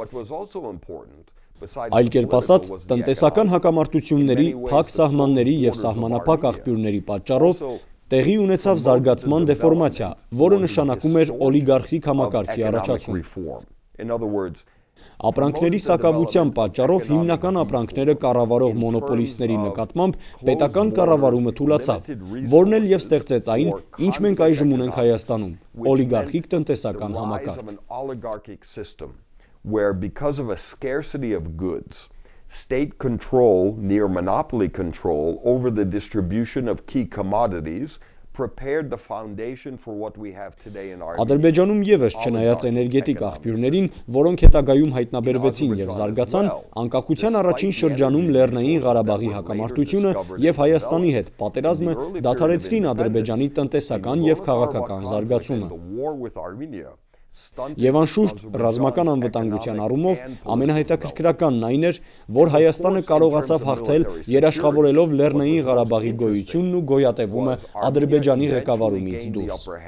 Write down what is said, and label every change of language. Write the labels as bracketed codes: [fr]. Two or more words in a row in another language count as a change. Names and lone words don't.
[hy] Այլ կերպ ասած, տնտեսական հակամարտությունների, փակ սահմանների եւ սահմանափակ աղբյուրների պատճառով տեղի ունեցավ զարգացման դեֆորմացիա, որը նշանակում էր օլիգարխիկ համակարգի առաջացում։ Ապրանքների սակավության պատճառով հիմնական ապրանքները կառավարող մոնոպոլիստների նկատմամբ պետական կառավարումը թուլացավ, որն էլ եւ ստեղծեց այն, ինչ մենք այժմ ունենք Հայաստանում՝ օլիգարխիկ տնտեսական համակարգ։ [en] Where because of a scarcity of goods, state control, near monopoly control over the distribution of key commodities prepared the foundation for what we have today in Armenia. [hy] Ադրբեջանում եւս չնայած էներգետիկ աղբյուրներին, որոնք հետագայում հայտնաբերվեցին եւ զարգացան, անկախության առաջին շրջանում Լեռնային Ղարաբաղի հակամարտությունը եւ Հայաստանի հետ պատերազմը դադարեցրին Ադրբեջանի տնտեսական եւ քաղաքական զարգացումը։ Եվ անշուշտ ռազմական անվտանգության առումով ամենահետաքրքրականն այն էր, որ Հայաստանը կարողացավ հաղթել երաշխավորելով Լեռնային Ղարաբաղի գոյությունն ու գոյատևումը Ադրբեջանի ղեկավարումից դուրս։